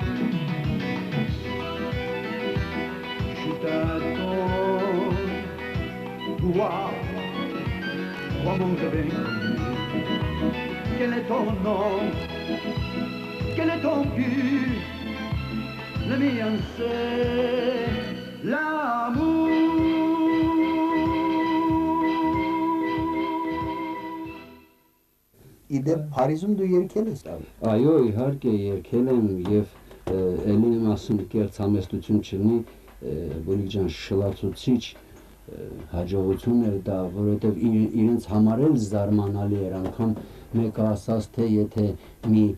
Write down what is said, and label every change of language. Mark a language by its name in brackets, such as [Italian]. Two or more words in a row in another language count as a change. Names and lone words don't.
[French] Je t'attends. Toi mon rêve inconnu. Quel est ton nom? Quel est ton but? Le mien c'est l'amour. [Armenian] Իդեպ Փարիզում դու երգել ես տալ։ Այո, իհարկե երգել եմ եւ ելի եմ ասում կերտ համեստություն չլինի, Բունիկ ջան շլացուցիչ հաջողություն էր դա, որովհետև իրենց համար էլ զարմանալի էր, անգամ մեկը ասաց, թե եթե մի